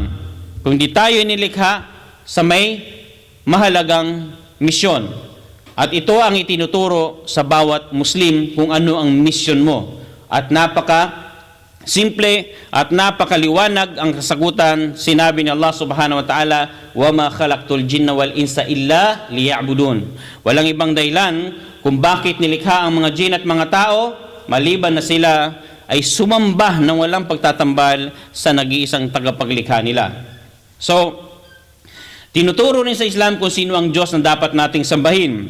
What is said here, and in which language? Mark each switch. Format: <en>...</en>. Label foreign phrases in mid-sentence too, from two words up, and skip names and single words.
<tl>Kung di tayo nilikha sa may mahalagang misyon. At ito ang itinuturo sa bawat Muslim kung ano ang misyon mo. At simple at napakaliwanag ang kasagutan. Sinabi ni</tl> <ar>الله سبحانه وتعالى, وَمَا خَلَقْتُ الْجِنَّ وَالْإِنسَ إِلَّا لِيَعْبُدُونَ.</ar> <tl>Walang ibang dahilan kung bakit nilikha ang mga jin at mga tao, maliban na sila ay sumamba ng walang pagtatambal sa nag-iisang tagapaglikha nila. So, tinuturo rin sa Islam kung sino ang Diyos na dapat nating sambahin.</tl>